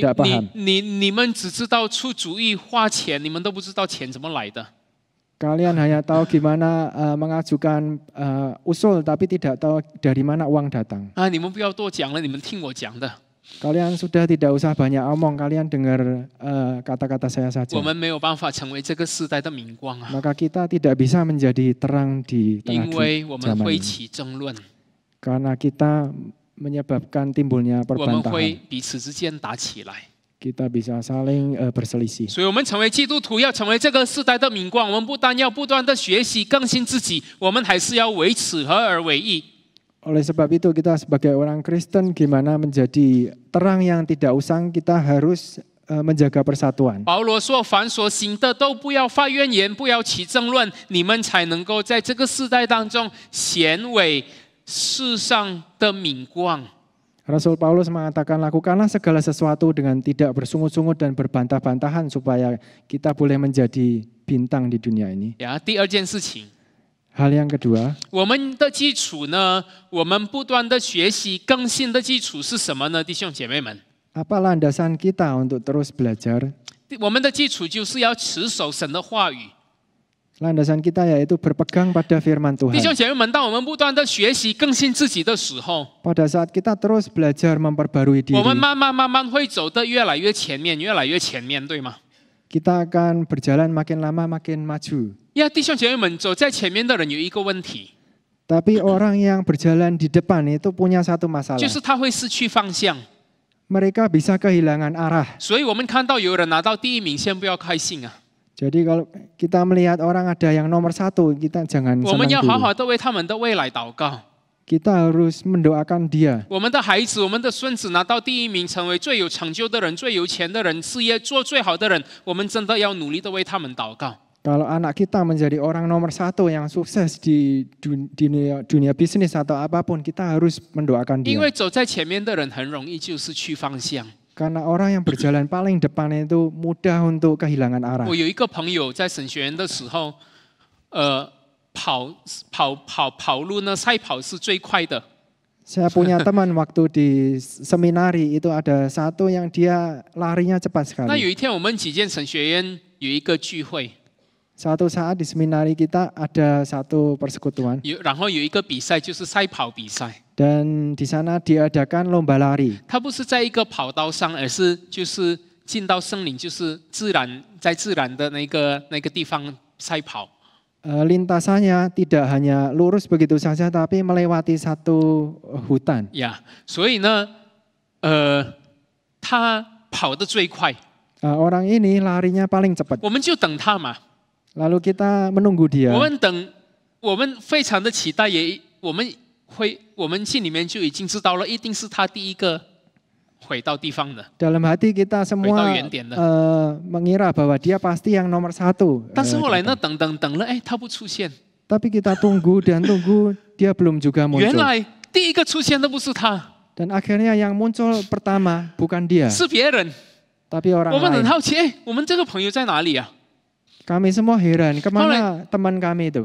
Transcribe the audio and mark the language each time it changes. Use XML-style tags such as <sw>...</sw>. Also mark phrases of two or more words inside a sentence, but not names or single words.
<id>tidak paham.</id> <zh>你们只知道出主意花钱，你们都不知道钱怎么来的。</zh> <id>Kalian hanya tahu gimana mengajukan usul, tapi tidak tahu dari mana uang datang.</id> <zh>啊，你们不要多讲了，你们听我讲的。</zh> <id>Kalian sudah tidak usah banyak omong, kalian dengar kata-kata saya saja.</id> <zh>我们没有办法成为这个时代的明光啊，</zh> <id>Maka kita tidak bisa menjadi terang di</id> <zh>因</zh> <id>tengah</id> <zh>为我们</zh> <id>zaman</id> <zh>会</zh> <id>ini.</id> <zh>起争论，</zh> <id>Karena kita menyebabkan timbulnya</id> <zh>我们会</zh> <id>perbantahan.</id> <zh>彼此之间打起来。</zh> <id>Kita bisa saling berselisih.</id> <zh>所以，我们成为基督徒，要成为这个时代的明光。我们不但要不断的学习更新自己，我们还是要为此合而为义。</zh> <id>Oleh sebab itu kita sebagai orang Kristen gimana menjadi terang yang tidak usang, kita harus menjaga persatuan.</id> <zh>保罗说：“凡所行的，都不要发怨言，不要起争论，你们才能够在这个世代当中显为世上的明光。”</zh> <id>Rasul Paulus mengatakan, lakukanlah segala sesuatu dengan tidak bersungut-sungut dan berbantah-bantahan supaya kita boleh menjadi bintang di dunia ini.</id> <zh>呀，第二件事情，</zh> <id>Hal yang kedua,</id> <zh>我们的基础呢？我们不断的学习更新的基础是什么呢？弟兄姐妹们，</zh> <id>apa landasan kita untuk terus belajar?</id> <zh>我们的基础就是要持守神的话语。</zh> <id>Landasan kita yaitu berpegang pada firman</id> <zh>弟兄</zh> <id>Tuhan.</id> <zh>姐妹们，当我们不断的学习更新自己的时候，</zh> <id>Pada saat kita terus belajar memperbarui</id> <zh>我们</zh> <id>diri,</id> <zh>慢慢会走得越来越前面，越来越前面，对吗？</zh> <id>kita akan berjalan makin lama makin maju.</id> <zh>呀，弟兄姐妹们，走在前面的人有一个问题，</zh> <id>Tapi orang yang berjalan di depan itu punya satu</id> <zh>就</zh> <id>masalah.</id> <zh>是他会失去方向。</zh> <id>Mereka bisa kehilangan arah.</id> <zh>所以我们看到有人拿到第一名，先不要开心啊！</zh> <id>Jadi kalau kita melihat orang ada yang nomor 1, kita jangan</id> <zh>我们</zh> <id>senang</id> <zh>要好</zh> <id>dulu.</id> <zh>好的为他们的未来祷告。</zh> <id>Kita harus mendoakan dia.</id> <zh>我们的孩子、我们的孙子拿到第一名，成为最有成就的人、最有钱的人、事业做最好的人，我们真的要努力的为他们祷告。</zh> <id>Kalau anak kita menjadi orang nomor 1 yang sukses di dunia bisnis atau apapun, kita harus mendoakan</id> <zh>因为</zh> <id>dia.</id> <zh>走在前面的人很容易就失去方向。</zh> <id>Karena orang yang berjalan paling depan itu mudah untuk kehilangan arah.</id> <zh>我有一个朋友在神学院的时候， 跑路呢，赛跑是最快的。</zh> <id>Saya punya teman waktu di seminari itu ada satu yang dia larinya cepat</id> <zh>那</zh> <id>sekali.</id> <zh>有一天我们几间神学院有一个聚会，</zh> <id>Suatu saat di seminari kita ada satu persekutuan</id> <zh>然后有一个比赛就是赛跑比赛，</zh> <id>dan di sana diadakan lomba lari.</id> <zh>它不是在一个跑道上，而是就是进到森林，就是在自然的那个地方赛跑。</zh> <id>Lintasannya tidak hanya lurus begitu saja tapi melewati satu hutan.</id> <zh>呀，所以呢，他跑得最快，</zh> <id>Orang ini larinya paling cepat.</id> <zh>我们就等他嘛。</zh> <id>Lalu kita menunggu dia.</id> <zh>我们非常的期待，我们心里面就已经知道了，一定是他第一个回到地方的。</zh> <id>Dalam hati kita semua mengira bahwa dia pasti yang nomor satu.</id> <zh>但是后来呢，等了，哎，他不出现。</zh> <id>Tapi kita tunggu dan tunggu, dia belum juga</id> <zh>原</zh> <id>muncul.</id> <zh>来第一个出现的不是他，</zh> <id>Dan akhirnya yang muncul pertama bukan dia,</id> <zh>是别人。</zh> <id>tapi orang</id> <zh>我们很</zh> <id>lain.</id> <zh>好奇，哎，我们这个朋友在哪里啊？</zh> <id>Kami semua heran, kemana teman kami itu?</id>